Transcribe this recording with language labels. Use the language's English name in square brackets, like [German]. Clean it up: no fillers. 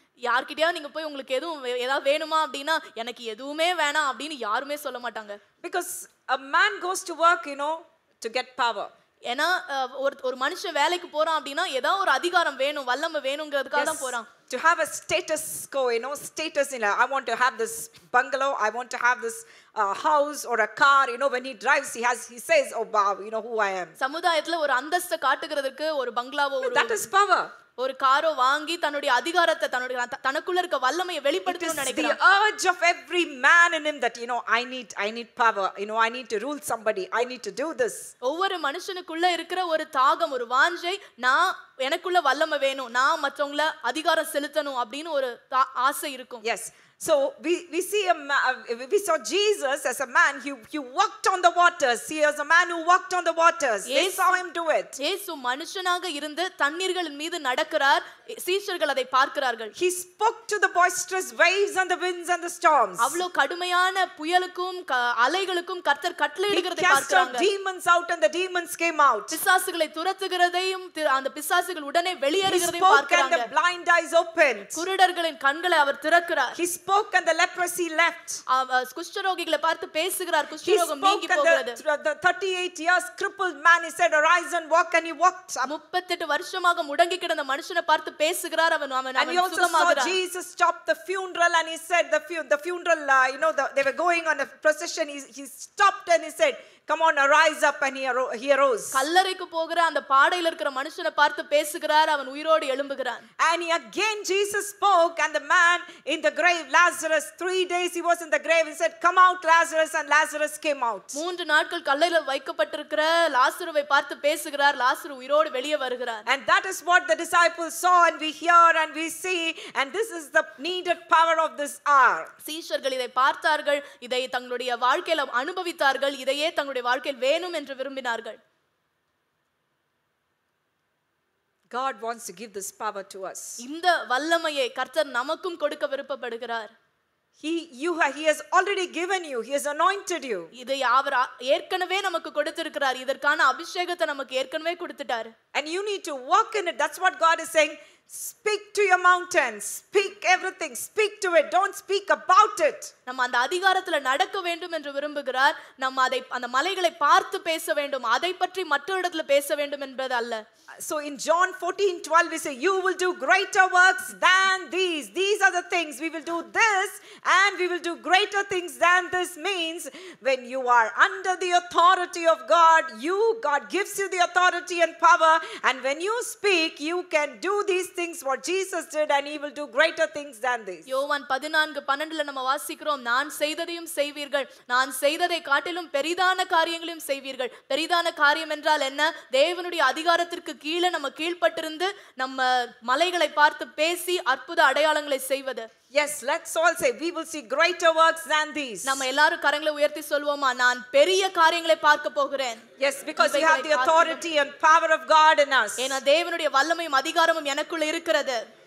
[Tamil] யார்கிட்டயா நீங்க போய் உங்களுக்கு ஏதாவது வேணுமா அப்படினா எனக்கு எதுவுமே வேணாம் அப்படினு யாருமே சொல்ல மாட்டாங்க. [English] Because a man goes to work, to get power. [Tamil] ஏனா ஒரு மனுஷன் வேலைக்கு போறான் அப்படினா ஏதாவது ஒரு அதிகாரம் வேணும், வல்லமை வேணும்ங்கிறதுக்காக தான் போறான். [English] To have a status quo, status in I want to have this bungalow, I want to have this house or a car, when he drives he says, oh wow, who I am. [Tamil] சமுதாயத்துல ஒரு அந்தஸ்தை காட்டுகிறதுக்கு ஒரு பங்களாவோ [English] that is power. [Tamil] ஒரு காரோ வாங்கி தன்னுடைய அதிகாரத்தை தனக்குள்ள இருக்க வல்லமையை வெளிப்படுத்தணும்னு நினைக்கிறான். [English] The urge of every man in him that I need power, I need to rule somebody, I need to do this. [Tamil] ஒவ்வொரு மனுஷனுக்குள்ள இருக்கிற ஒரு தாகம், ஒரு வாஞ்சை, நான் எனக்குள்ள வல்லமை வேணும், நான் மற்றவங்கள அதிகாரம் செலுத்தணும் அப்படினு ஒரு ஆசை இருக்கும். [English] Yes. So we saw Jesus as a man. He walked on the waters. He was a man who walked on the waters. They saw him do it. [Tamil] இயேசு மனுஷனாக இருந்து தண்ணீர்களின் மீது நடக்கிறார். சீஷர்கள் அதை பார்க்கிறார்கள். [English] He spoke to the boisterous waves and the winds and the storms. [Tamil] அவ்வளவு கடுமையான புயலுக்கும் அலைகளுக்கும் கர்த்தர் கட்டளையிடுகிறதை பார்க்கறாங்க. [English] He cast out demons out and the demons came out. [Tamil] பிசாசுகளை துரத்துகிறதையும் அந்த பிசாசுகள் உடனே வெளியேறுகிறதையும் பார்க்கறாங்க. [English] He spoke and the blind eyes opened. [Tamil] குருடர்களின் கண்களை அவர் திறக்கிறார். [English] He spoke and the leprosy left. [Tamil] குஷ்டரோகிகளை பார்த்து பேசுகிறார். குஷ்டரோகம் நீங்கி போகிறது. [English] The 38 years crippled man, he said, arise and walk, and he walked. [Tamil] 38 வருஷமாக முடங்கி கிடந்த மனுஷனை பார்த்து பேசுகிறார். அவன் சுகமாகிறார். [English] And he also saw Jesus stop the funeral and he said the funeral, they were going on a procession. He stopped and he said, come on, arise up, and he arose. [Tamil] கல்லறைக்கு போகிற அந்த பாடையில இருக்கிற மனுஷனை பார்த்து பேசுகிறார். அவன் உயிரோடு எழும்புகிறான். [English] And again Jesus spoke, and the man in the grave, Lazarus, 3 days he was in the grave. He said, come out, Lazarus, and Lazarus came out. [Tamil] 3 நாட்கள் கல்லையில வைக்கப்பட்டிருக்கிற லாசருவை பார்த்து பேசுகிறார். லாசரு உயிரோடு வெளியே வருகிறார். [English] And that is what the disciples saw, and we hear and we see, and this is the needed power of this hour. [Tamil] சீஷர்கள் இதை பார்த்தார்கள், இதை தங்களுடைய வாழ்க்கையில அனுபவித்தார்கள், இதையே தங்களுடைய வாழ்க்கையில் வேணும் என்று விரும்பினார்கள். [English] God wants to give this power to us. [Tamil] இந்த வல்லமையை கர்த்தர் நமக்கும் கொடுக்க விருப்பப்படுகிறார். [English] He has already given you. He has anointed you. [Tamil] இதை அவர் ஏற்கனவே நமக்கு கொடுத்திருக்கிறார். இதற்கான அபிஷேகத்தை நமக்கு ஏற்கனவே கொடுத்துட்டார். [English] And you need to walk in it. That's what God is saying. Speak to your mountains. Speak everything. Speak to it. Don't speak about it. [Tamil] நம்ம அந்த அதிகாரத்துல நடக்க வேண்டும் என்று விரும்புகிறார். நம்ம அந்த மலைகளை பார்த்து பேச வேண்டும். அதை பற்றி மற்ற இடத்துல பேச வேண்டும் என்பது அல்ல. [English] So in John 14:12 we say, you will do greater works than these. These are the things. We will do this and we will do greater things than this. Means when you are under the authority of God gives you the authority and power, and when you speak, you can do these things what Jesus did, and he will do greater things than this. [Tamil] யோவான் 14:12 நம்ம வாசிக்கிறோம், நான் செய்ததையும் செய்வீர்கள், நான் செய்ததை காட்டிலும் பெரிதான காரியங்களையும் செய்வீர்கள். பெரிதான காரியம் என்றால் என்ன? தேவனுடைய அதிகாரத்திற்கு கீழே நம்ம கீழ்ப்பட்டிருந்து நம்ம மலைகளை பார்த்து பேசி அற்புத அடையாளங்களை செய்வது. [English] Yes, let's all say we will see greater works than these. [Tamil] நம்ம எல்லாரும் கரங்களை உயர்த்தி சொல்வோமா, நான் பெரிய காரியங்களை பார்க்க போகிறேன். [English] Yes, because we have the authority and power of God in us. [Tamil] ஏன்னா தேவனுடைய வல்லமையும் அதிகாரமும் எனக்குள்ள இருக்கிறது.